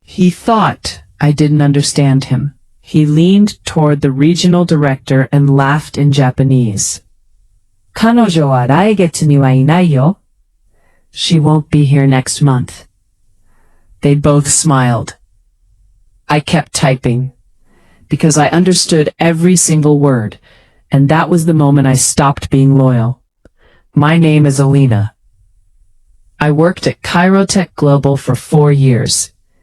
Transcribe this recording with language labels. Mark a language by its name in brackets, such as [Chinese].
[English] He thought I didn't understand him. He leaned toward the regional director and laughed in Japanese. [Japanese] 彼女は来月にはいないよ. [English] She won't be here next month. They both smiled. I kept typing, because I understood every single word, and that was the moment I stopped being loyal. My name is Alina. I worked at Cairotech Global for 4 years.